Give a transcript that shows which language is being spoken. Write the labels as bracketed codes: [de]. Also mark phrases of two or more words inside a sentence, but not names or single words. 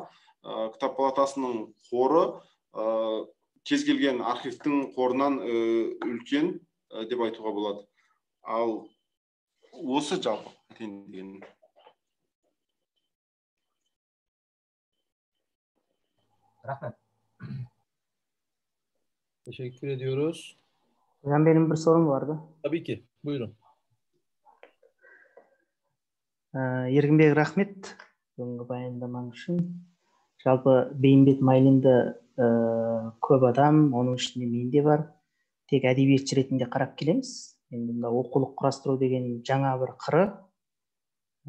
[kk] Кітап палатасының қоры кез келген архивтің қорынан үлкен деп айтуға болады. Ал осы жалпы айтайын дегенім. Рахмет. [tr] Teşekkür ediyoruz. Benim bir sorum vardı. Tabii ki. Buyurun. [kk] Еркінбек рахмет бүгінгі баяндамаң үшін. Жалпы Бейімбет Майлинді көп адам, оның ішінде мен де бар, тек әдебиетші ретінде қарап келеміз. Енді мұнда оқулық құрастыру деген жаңа бір қыры.